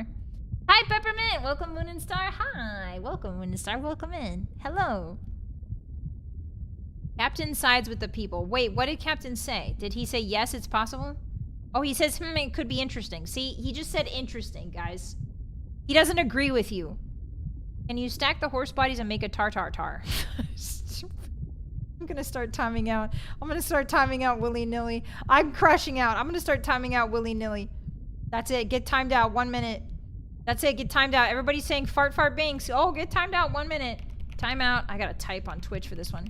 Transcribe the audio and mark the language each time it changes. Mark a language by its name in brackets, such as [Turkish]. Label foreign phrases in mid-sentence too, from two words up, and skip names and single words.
[English] Hi, Peppermint! Welcome, Moon and Star. Hi! Welcome, Moon and Star. Welcome in. Hello. Captain sides with the people. Wait, what did Captain say? Did he say yes, it's possible? Oh, he says, it could be interesting. See, he just said interesting, guys. He doesn't agree with you. Can you stack the horse bodies and make a tar-tar-tar? I'm gonna start timing out. I'm gonna start timing out willy-nilly. I'm crashing out. I'm gonna start timing out willy-nilly. That's it. Get timed out. 1 minute. That's it. Get timed out. Everybody's saying fart fart binks. Oh, get timed out. 1 minute. Time out. I gotta type on Twitch for this one.